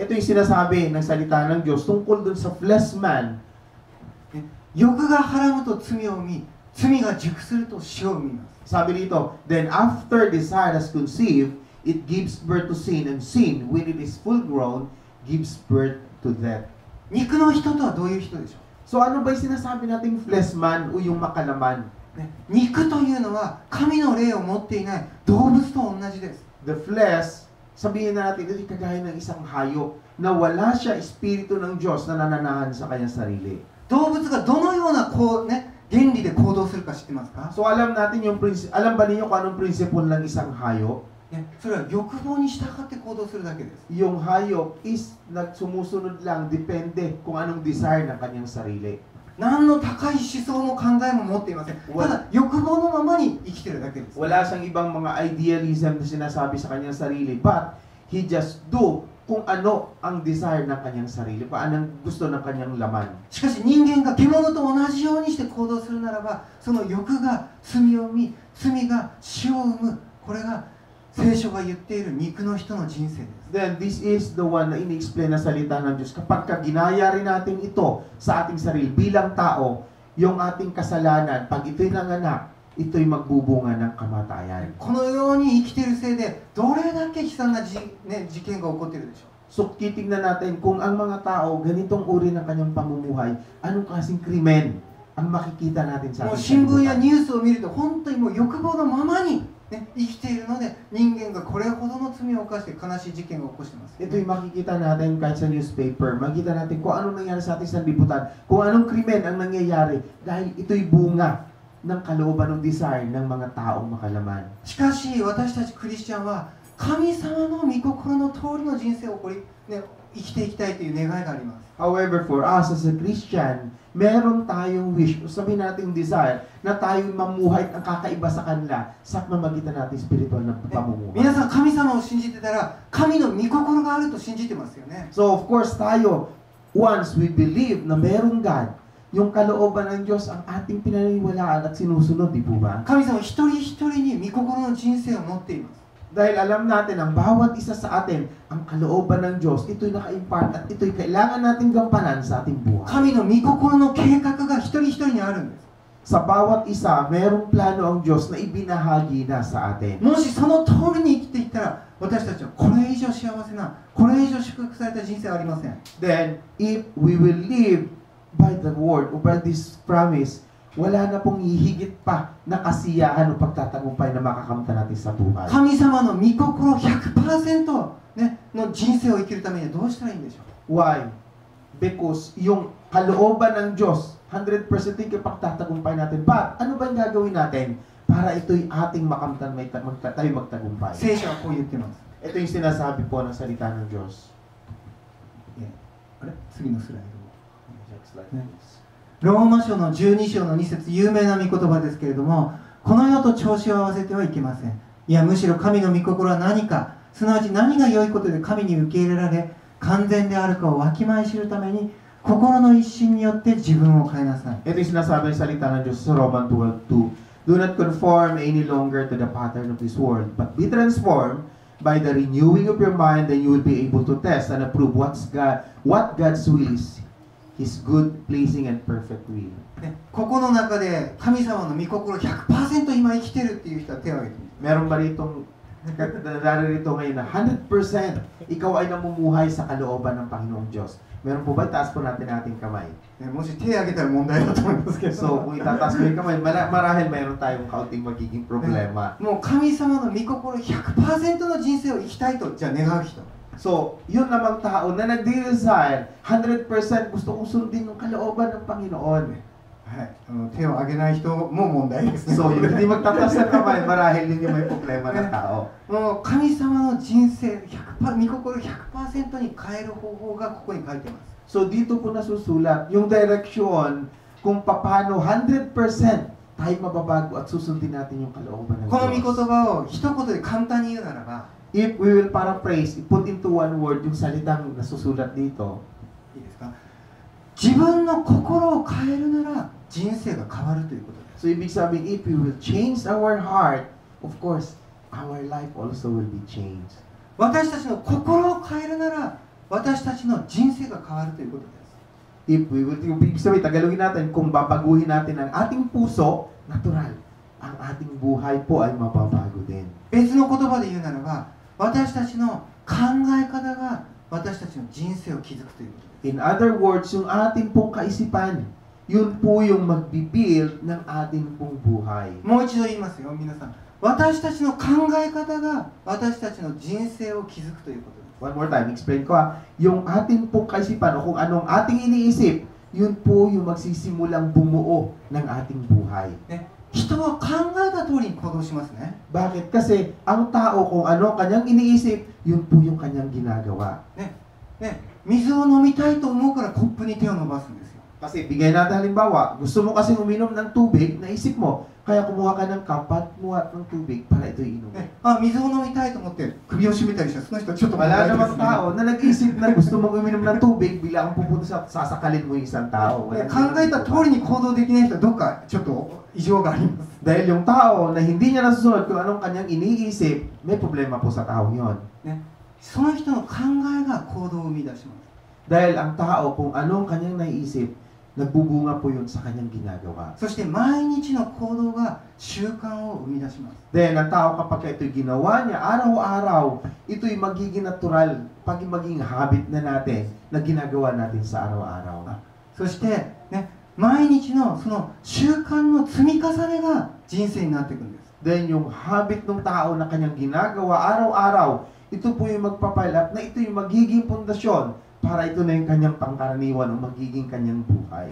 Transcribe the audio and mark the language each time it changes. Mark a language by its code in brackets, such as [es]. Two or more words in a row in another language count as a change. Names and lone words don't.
[tl] Ito yung sinasabi ng salita ng Diyos tungkol dun sa [en] flesh man. [ja] 欲がはらむと罪を生み、罪が熟すると死を生みます。 [tl] Sabi dito, [en] then after desire has conceived, it gives birth to sin, and sin, when it is full grown, gives birth to death. [ja] 肉の人とはどういう人でしょう？ [tl] So ano ba yung sinasabi nating [en] flesh man [tl] o yung makalaman? [ja] 肉というのは神の霊を持っていない動物と同じです。 [en] The flesh, [tl] sabihin na natin, ito kagaya ng isang hayop na wala siya espiritu ng Diyos na nananahan sa kanyang sarili. [ja] 動物がどのような原理で行動するか知ってますか？ [tl] So alam natin alam ba niyo kung anong principle ng isang hayop? [ja] それは欲望に従って行動するだけです。 [tl] Yung hayop is sumusunod lang, depende kung anong desire ng kanyang sarili. [ja] 何の高い思想も考えも持っていません。ただ欲望のままに生きてるだけです。 [tl] Wala siyang ibang mga idealism na sinasabi sa kanyang sarili, [en] but he just do [tl] kung ano ang desire ng kanyang sarili, kung anong gusto ng kanyang laman. [ja] しかし人間が獣と同じようにして行動するならば、その欲が罪を生み、罪が死を生む。これが聖書が言っている肉の人の人生です。 [en] Then this is the one [tl] na ini-explain na salita ng Diyos. Kapag ginaya rin natin ito sa ating sarili bilang tao, yung ating kasalanan, pag ito'y nanganak, ito'y magbubunga ng kamatayan. [ja] このように生きているせいでどれだけ悲惨な事件が起こっているでしょう。 [tl] So titignan natin kung ang mga tao ganitong uri ng kanyang pamumuhay, anong klaseng krimen ang makikita natin sa [ja] もう [tl] ating [ja] 新聞や [tl] sanlibutan. [ja] ニュースを見ると本当にもう欲望のままに、生きているので人間がこれほどの罪を犯して悲しい事件を起こしています。 [tl] Ito yung makikita natin kahit sa newspaper, makikita natin kung anong nangyari sa ating sanlibutan, kung anong krimen ang nangyayari dahil ito'y bunga ng kalooban ng desire ng mga taong makalaman. [ja] しかし私たちクリスチャンは神様の御心の通りの人生を生きていきたいという願いがあります。 [en] However, for us as a Christian, [tl] meron tayong wish, o sabihin natin desire, na tayo'y mamuhay at ang kakaiba sa kanila sa pamamagitan natin spiritual na pamumuhay. [ja] 皆さん神様を信じてたら神の御心があると信じてますよね。 [en] So of course [tl] tayo, [en] once we believe [tl] na merong God, yung kalooban ng Diyos ang ating pinaniniwalaan at sinusunod, di po ba? [ja] 神様一人一人に御心の人生を持っています。 [tl] Dahil alam natin, ang bawat isa sa atin, ang kalooban ng Diyos, ito'y naka-impart at ito'y kailangan nating gampanan sa ating buhay. [ja] 神の御心の計画が一人一人にあるんです。 [tl] Sa bawat isa, merong plano ang Diyos na ibinahagi na sa atin. [ja] もしその通りに生きていったら私たちはこれ以上幸せな、これ以上祝福された人生はありません。 [en] Then, if we will live by the word or by this promise, [tl] wala na pong hihigit pa na kasiyahan o pagtatagumpay na makakamta natin sa buhay. [ja] 神様の御心 100%、の人生を生きるためにはどうしたらいいんでしょう。 [en] Why? [tl] Because yung kalooban ng Diyos, 100% yung pagtatagumpay natin. But, ano ba yung gagawin natin para ito'y ating makamtan, tayo magtagumpay? [ja] 聖書はこう言ってます。 [tl] Ito yung sinasabi po ng salita ng Diyos. [ja] あれ次のスライド。 [en] Next slide, please. [ja] ローマ書の12章の2節、有名な御言葉ですけれども、この世と調子を合わせてはいけません。いや、むしろ神の御心は何か、すなわち何が良いことで神に受け入れられ、完全であるかをわきまえ知るために、心の一心によって自分を変えなさい。 [tl] Ito yung sinasabi ng salita ng Diyos sa Roman 12:2. [en] Do not conform any longer to the pattern of this world, but be transformed by the renewing of your mind, then you will be able to test and approve what God's will is, His good, pleasing, and perfect will. [ja] ここの中で神様の御心 100% 今生きてるっていう人は手を挙げてみて。 [tl] Meron ba ritong narito ngayon na 100% ikaw ay namumuhay sa kalooban ng Panginoong Diyos? Meron po ba? Taas po natin ating kamay. [ja] もし手を挙げたら問題だと思いますけど。 [tl] So, kung itataas mo yung kamay, marahil meron tayong kaunting magiging problema. [ja] もう神様の御心 100% の人生を生きたいとじゃあ願う人。 [tl] So, yun namang tao na nagde-desire, 100% gusto kong sundin yung kalooban ng Panginoon. [ja] はい、手を挙げない人も問題ですね。 [tl] So, yung hindi magtataas ng kamay, marahil yun yung may problema ng tao. [ja] もう神様の人生 100%、御心 100% に変える方法がここに書いてます。 [tl] So, dito po nasusulat yung direksyon kung paano 100% tayo mababago at susundin natin yung kalooban ng [ja] この御言 [tl] Diyos. [ja] 葉を一言で簡単に言うならば、 [en] If we will paraphrase, put into one word [tl] yung salitang nasusulat dito, [ja] いいですか？自分の心を変えるなら人生が変わるということです。 [tl] So ibig sabihin, [en] if we will change our heart, of course, our life also will be changed. [ja] 私たちの心を変えるなら、私たちの人生が変わるということです。 [en] If we will, [tl] ibig sabihin, Tagalogin natin, kung babaguhin natin ang ating puso, natural, ang ating buhay po ay mababago din. [ja] 別の言葉で言うならば、私たちの考え方が私たちの人生を築くということです。 [en] In other words, [tl] yung ating pong kaisipan, yun po yung magbibuild ng ating pong buhay. [ja] もう一度言いますよ、皆さん。私たちの考え方が私たちの人生を築くということです。 [en] One more time, [tl] explain ko ha. Yung ating pong kaisipan o kung anong ating iniisip, yun po yung magsisimulang bumuo ng ating buhay. [ja] ね、人は考えた通りに行動しますね。 [tl] Bakit? Kasi ang tao kung ano kanyang iniisip, yun po yung kanyang ginagawa. [ja] ね、水を飲みたいと思うからコップに手を伸ばすんですよ。 [tl] Kasi bigay natin halimbawa, gusto mo kasi uminom ng tubig, naisip mo, kaya kumuha ka ng kapat, muhat ng tubig para ito inumin. [ja] ね、あ、水を飲みたいと思って首を絞めたりしたらその人ちょっと [tl] Wala namang tao na nag-isip na gusto mong uminom ng tubig, bigla kang pupunta sa sasakalin mo yung isang tao. [ja] 考えた通りに行動できない人はどっかちょっと異常があります。 [tl] Dahil yung tao na hindi niya nasusunod kung anong kanyang iniisip, may problema po sa taong yon. [ja] ね、その人の考えが行動を生み出します。 [tl] Dahil ang tao kung anong kanyang naiisip, nagbubunga po yun sa kanyang ginagawa. [ja] そして毎日の行動が習慣を生み出します。 [tl] Then, ang tao kapag ito'y ginawa niya araw-araw, ito'y magiging natural, pag maging habit na natin, na ginagawa natin sa araw-araw. [ja] そして、ね、毎日のその習慣の積み重ねが人生になっていくんです。 [tl] Then, yung habit ng tao na kanyang ginagawa araw-araw, ito po yung magpapalap na ito yung magiging pundasyon para ito na yung kanyang pangkaraniwan o magiging kanyang buhay.